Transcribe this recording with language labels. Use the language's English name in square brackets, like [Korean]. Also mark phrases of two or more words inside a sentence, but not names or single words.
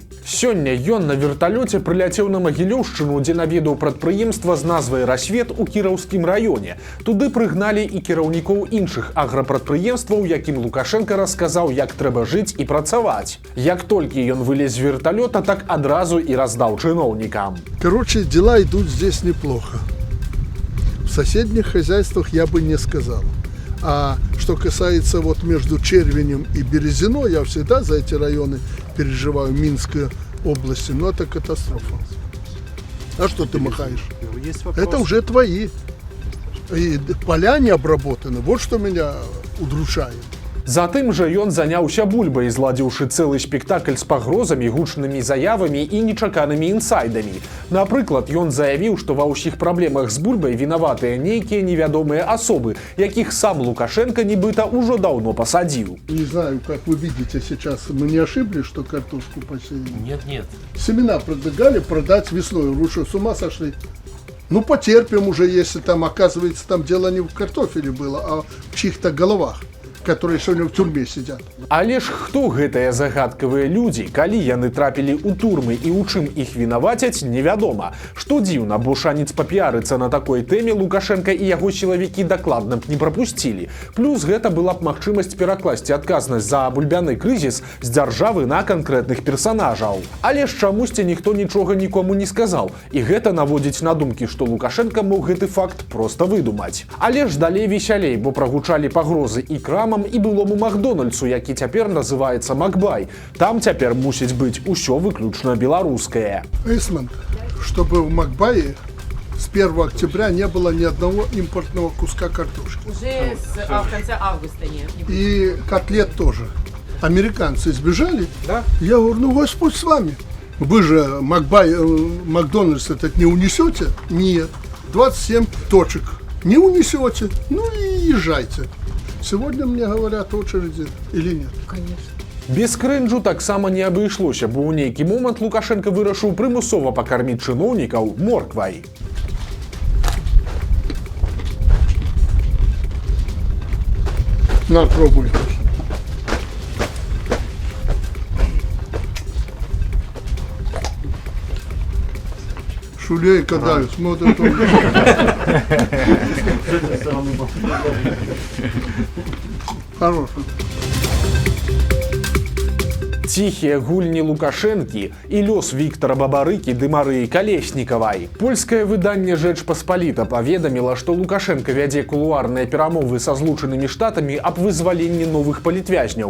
[Belarusian] Сёння ён на верталёце прыляцеў на Магілёўшчыну, дзе наведаў прадпрыемства з назвай «Расвет» у Кіраўскім раёне. Туды прыгналі і кіраўнікоў іншых аграпрадпрыемстваў, якім Лукашенка расказаў, як трэба жыць і працаваць. Як толькі ён вылез з верталёта, так адразу і раздаў чыноўнікам. [Russian] Короче, дела идут здесь неплохо. В соседних хозяйствах я бы не сказал. А что касается вот между Червенем и Березино, я всегда за эти районы переживаю, Минской области, но это катастрофа. А что ты махаешь? Это уже твои. И поля не обработаны. Вот что меня удручает. [Belarusian] Затым жа ён заняўся бульбай, зладзіўшы цэлы спектакль з пагрозамі, гучнымі заявамі і нечаканымі інсайдамі. Напрыклад, ён заявіў, што ва ўсіх праблемах з бульбай вінаватыя нейкія невядомыя асобы, якіх сам Лукашенко нібыта ўжо даўно пасадзіў. [Russian] Не знаю, как вы видите сейчас, мы не ошиблись, что картошку посеяли? Нет. Семена предлагали продать весной. Вы что, с ума сошли? Ну, потерпим уже, если там, оказывается, там дело не в картофеле было, а в чьих-то головах, которые сегодня в тюрьме сидят. [Belarusian] Але ж хто гэтыя загадкавыя людзі, калі яны трапілі ў турмы і ў чым іх вінавацяць, невядома. Што дзіўна, бо шанец папіарыцца на такой тэме Лукашенка і яго сілавікі дакладна б не прапусцілі. Плюс гэта была б магчымасць перакласці адказнасць за бульбяны крызіс з дзяржавы на канкрэтных персанажаў. Але ж чамусьці ніхто нічога нікому не сказаў, і гэта наводзіць на думкі, што Лукашенка мог гэты факт проста выдумаць. Але ж далей весялей, бо прагучалі пагрозы і крамам, і былому Макдональдсу, які цяпер называецца Макбай. Там цяпер мусіць быць усё выключна беларускае. [Russian] Эйсман, чтобы в Макбае с 1 октября не было ни одного импортного куска картошки. Уже в конце августа нет. И котлет тоже. Американцы сбежали. Да? Я говорю, ну Господь с вами. Вы же Макдональдс этот не унесете? Нет. 27 точек. Не унесете? Ну и езжайте. Сегодня мне говорят очереди или нет? Конечно. [Belarusian] Без крынжу таксама не абышлося, бо ў нейкі момант Лукашенка вырашыў прымусова пакарміць чыноўнікаў морквай. [Russian] На, пробуй. Шулейка дают, смотрят. Хорошо. [Belarusian] Ціхія гульні Лукашэнкі і лёс Віктара Бабарыкі ды Марыі Калеснікавай. Польскае выданне «Жэч Паспаліта» паведаміла, што Лукашенка вядзе кулуарныя перамовы са Злучанымі Штатамі аб вызваленні новых палітвязняў.